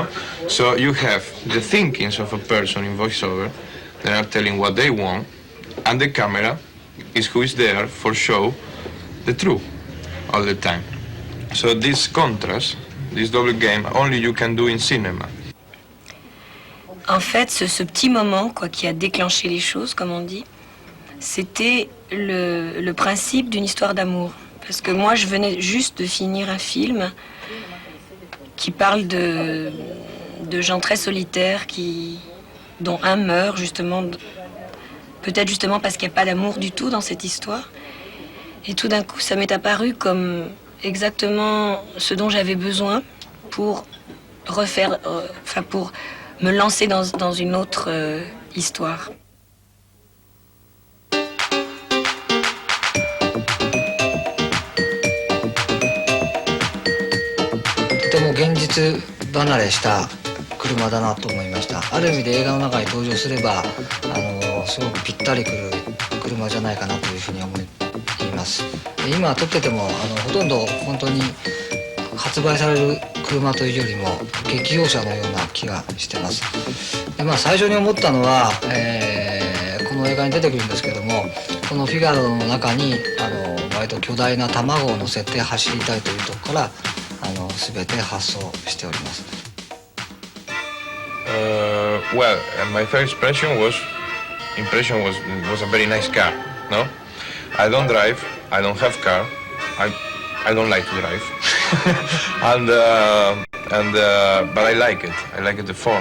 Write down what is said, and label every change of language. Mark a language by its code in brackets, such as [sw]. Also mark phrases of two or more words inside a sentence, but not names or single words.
[en] So you have the thinkings of a person in voiceover that are telling what they want, and the camera is who is there for show the truth all the time. So this contrast, this double game, only you can do in cinema. [fr] En fait, ce petit moment qui a déclenché les choses, comme on dit, c'était le principe d'une histoire d'amour. Parce que moi, je venais juste de finir un film qui parle de gens très solitaires, dont un meurt justement, peut-être justement parce qu'il n'y a pas d'amour du tout dans cette histoire. Et tout d'un coup, ça m'est apparu comme exactement ce dont j'avais besoin pour refaire, pour me lancer dans une autre histoire. [ja] とても現実離れした車だなと思いました。ある意味で映画の中に登場すればすごくぴったりくる車じゃないかなというふうに思います。今撮っててもほとんど本当に発売される車というよりも劇用車のような気がしてます。で、最初に思ったのは、この映画に出てくるんですけども、このフィガロの中に割と巨大な卵を乗せて走りたいというところから全て発想しております。 [en] Well, my first impression was a very nice car. No, I don't drive. I don't have car. I don't like to drive. But I like it. I like the form.